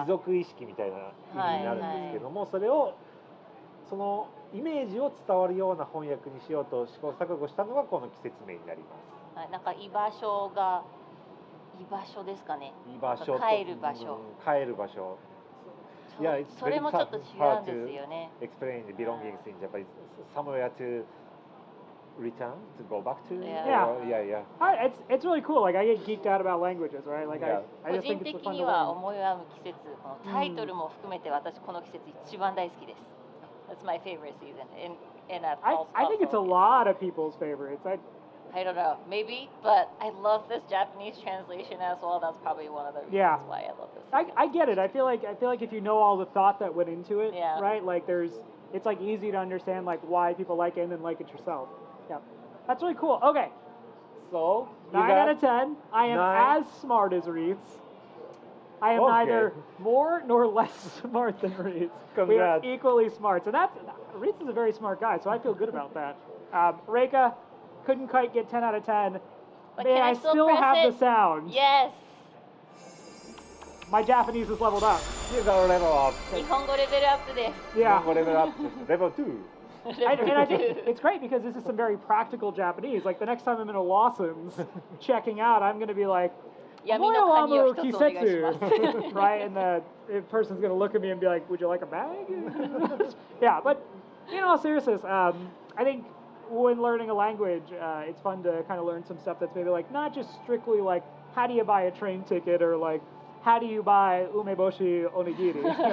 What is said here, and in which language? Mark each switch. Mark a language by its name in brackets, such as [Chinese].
[Japanese] 貴族意識みたいな意味になるんですけども、それをそのイメージを伝わるような翻訳にしようと試行錯誤したのがこの季節名になります。なんか居場所ですかね。居場所と帰る場所。帰る場所。それもちょっと違うんですよね。 [English] Explain the belongings in Japanese. Somewhere to return, to go back to. Yeah. It's really cool. Like I get geeked out about languages, right? Like I just think it's fun to learn. [Japanese] 個人的には思い編む季節、このタイトルも含めて私この季節一番大好きです。 [English] That's my favorite season. I think it's a lot of people's favorites. I don't know, maybe, but I love this Japanese translation as well. That's probably one of the reasons why I love this. I get it. I feel like if you know all the thought that went into it, Yeah. right? Like it's like easy to understand like why people like it and then like it yourself. Yeah, that's really cool. Okay, so 9 out of 10. I am as smart as Reeds. I am neither more nor less smart than Reeds. We are equally smart. So Reeds is a very smart guy, so I feel good about that. Reika couldn't quite get 10 out of 10. But Man, can I still have the sound. Yes. My Japanese is leveled up. You got a level up. [Japanese] 日本語レベルアップです。 [English] Yeah. [Japanese] 日本語レベルアップです。 [English] Level 2. And I think it's great because this is some very practical Japanese. Like the next time I'm in a Lawson's checking out, I'm going to be like, [Japanese] 闇の鍵を一つお願いします。 [English] right? And the person's going to look at me and be like, would you like a bag? Yeah, but in all seriousness, I think when learning a language, it's fun to kind of learn some stuff that's maybe like not just strictly like how do you buy a train ticket or like how do you buy umeboshi onigiri.